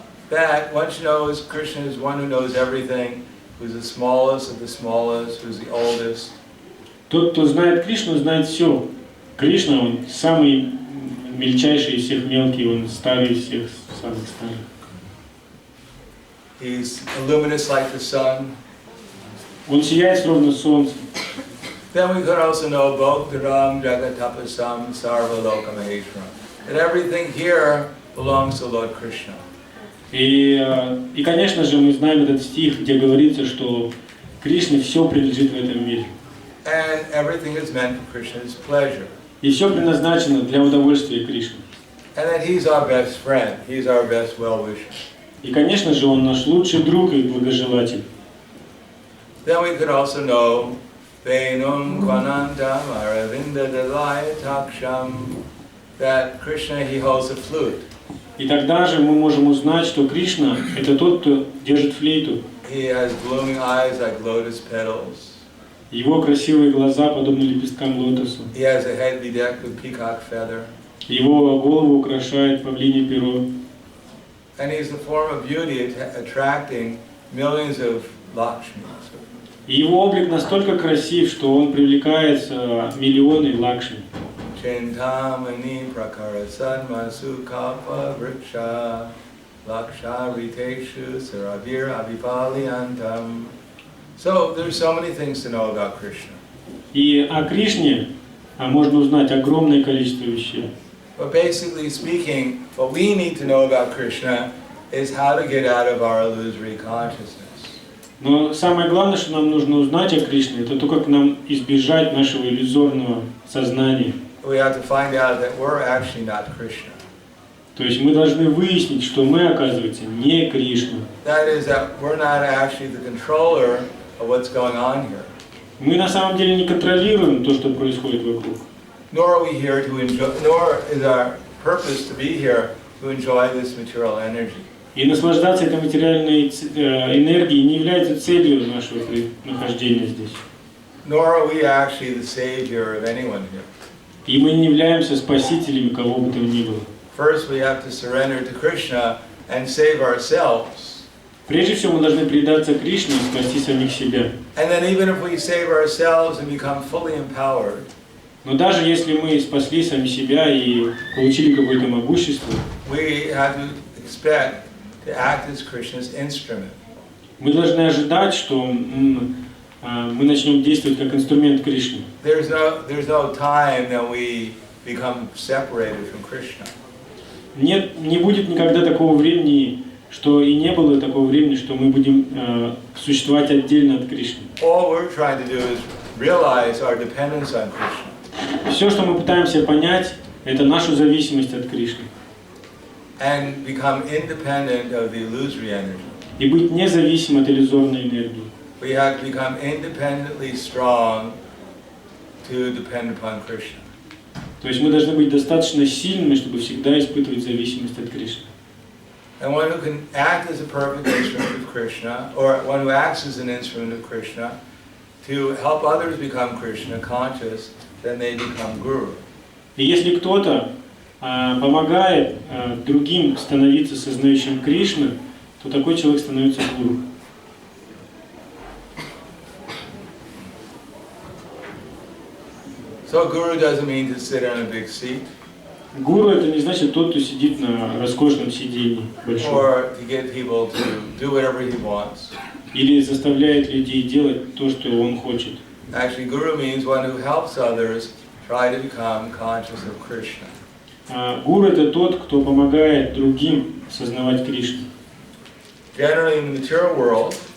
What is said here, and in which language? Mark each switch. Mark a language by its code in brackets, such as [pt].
[en] That once knows Krishna is one who knows everything, who's the smallest of the smallest, who's the oldest. [ru] Тот, кто знает Кришну, знает все. Кришна, он самый мельчайший из всех мелких, он старый из всех самых старых. [en] He's luminous like the sun. [ru] Он сияет словно солнце. [en] Then we could also know [sa] Bhoktaram Jagatapasam Sarva Lokamaheshwaram. [en] That everything here belongs to Lord Krishna. [ru] И, конечно же, мы знаем этот стих, где говорится, что Кришне все принадлежит в этом мире. [en] And everything is meant for Krishna's pleasure. [ru] И все предназначено для удовольствия Кришны. [en] And that he's our best friend, he's our best well-wisher. [ru] И, конечно же, он наш лучший друг и благожелатель. [en] Then we could also know [sa] Venum Kwanantam Aravinda Dalaya Taksham, [en] that Krishna, he holds a flute. [ru] И тогда же мы можем узнать, что Кришна – это тот, кто держит флейту. [en] He has blooming eyes like lotus petals. [ru] Его красивые глаза подобны лепесткам лотоса. [en] He has a head bedecked with peacock feather. [ru] Его голову украшает павлинье перо. [en] And he's the form of beauty attracting millions of Lakshmis. [ru] И его облик настолько красив, что он привлекает миллионы лакшми. [sa] Chintamani prakara sanmasu kalpa vriksha laksha riteshu sarabir abhipaliyantam. [en] So there's so many things to know about Krishna. [ru] И о Кришне можно узнать огромное количество вещей. [en] But basically speaking, what we need to know about Krishna is how to get out of our illusory consciousness. [ru] Но самое главное, что нам нужно узнать о Кришне, это то, как нам избежать нашего иллюзорного сознания. [en] We have to find out that we're actually not Krishna. [ru] То есть мы должны выяснить, что мы, оказывается, не Кришна. [en] That is that we're not actually the controller of what's going on here. [ru] Мы на самом деле не контролируем то, что происходит вокруг. [en] Nor are we here to enjoy, nor is our purpose to be here to enjoy this material energy. [ru] И наслаждаться этой материальной энергией не является целью нашего нахождения здесь. [en] Nor are we actually the savior of anyone here. [ru] И мы не являемся спасителями кого бы то ни было. [en] First, we have to surrender to Krishna and save ourselves. [ru] Прежде всего, мы должны предаться Кришне и спасти самих себя. [en] And then, even if we save ourselves and become fully empowered, [ru] но даже если мы спасли сами себя и получили какое-то могущество, [en] we have to expect to act as Krishna's instrument. [ru] Мы должны ожидать, что мы начнем действовать как инструмент Кришны. [en] There's no time that we become separated from Krishna. [ru] Нет, не будет никогда такого времени, что и не было такого времени, что мы будем существовать отдельно от Кришны. [en] All we're trying to do is realize our dependence on Krishna. [ru] Все, что мы пытаемся понять, это нашу зависимость от Кришны. [en] And become independent of the illusory energy. [ru] И быть независимым от иллюзорной энергии. [en] We have to become independently strong to depend upon Krishna. [ru] То есть мы должны быть достаточно сильными, чтобы всегда испытывать зависимость от Кришны. [en] And one who can act as a perfect instrument of Krishna, or one who acts as an instrument of Krishna, to help others become Krishna conscious, then they become guru. [ru] И если кто-то помогает другим становиться сознающим Кришну, то такой человек становится гуру. [en] So guru doesn't mean to sit on a big seat. [ru] Гуру это не значит тот, кто сидит на роскошном сиденье большом. [en] Or to get people to do whatever he wants. [ru] Или заставляет людей делать то, что он хочет. [en] Actually, guru means one who helps others try to become conscious of Krishna. [ru] Гуру это тот, кто помогает другим осознавать Кришну. [en] Generally, in the material world,